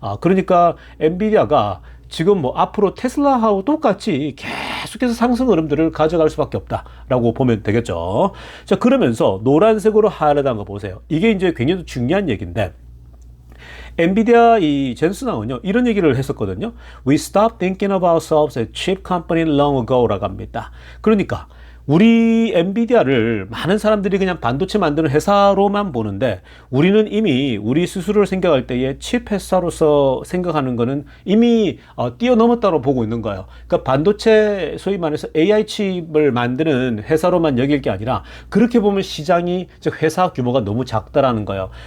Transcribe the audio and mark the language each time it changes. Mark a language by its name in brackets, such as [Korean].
[Korean] 그러니까 엔비디아가 지금 뭐 앞으로 테슬라하고 똑같이 계속해서 상승 흐름들을 가져갈 수밖에 없다라고 보면 되겠죠. 자, 그러면서 노란색으로 하이라이트한 거 보세요. 이게 이제 굉장히 중요한 얘기인데, 엔비디아 이 젠슨하고는요 이런 얘기를 했었거든요. [English] We stopped thinking of ourselves as a chip company long ago라고 합니다. [Korean] 그러니까 우리 엔비디아를 많은 사람들이 그냥 반도체 만드는 회사로만 보는데, 우리는 이미 우리 스스로를 생각할 때에 칩 회사로서 생각하는 거는 이미 뛰어넘었다고 보고 있는 거예요. 그러니까 반도체 소위 말해서 AI 칩을 만드는 회사로만 여길 게 아니라, 그렇게 보면 시장이, 즉 회사 규모가 너무 작다라는 거예요.